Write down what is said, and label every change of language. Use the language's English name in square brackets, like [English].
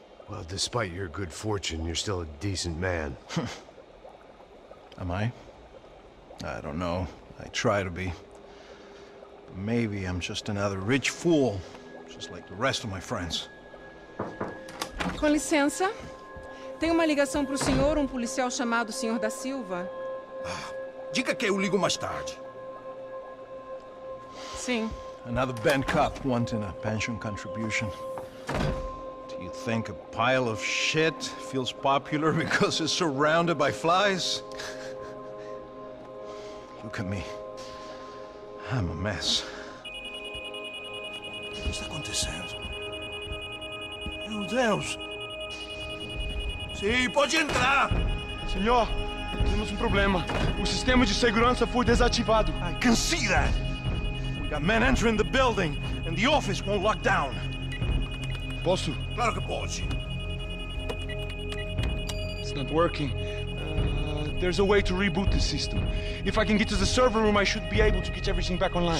[English] Well, despite your good fortune, you're still a decent man. Am I? I don't know. I try to be. But maybe I'm just another rich fool, just like the rest of my friends. [Portuguese] Com licença. Tem uma ligação pro senhor, policial chamado Senhor da Silva. Diga que eu ligo mais tarde. Sim. [English] Another band cop wanting a pension contribution. Do you think a pile of shit feels popular because it's surrounded by flies? Look at me. I'm a mess. [Portuguese] O que está acontecendo? Meu Deus! Sim, pode entrar! Senhor, temos problema. O sistema de segurança foi desativado. [English] I can see that! We got men entering the building, and the office won't lock down. [Portuguese] Posso? Claro que pode. [English] It's not working. There's a way to reboot the system. If I can get to the server room, I should be able to get everything back online.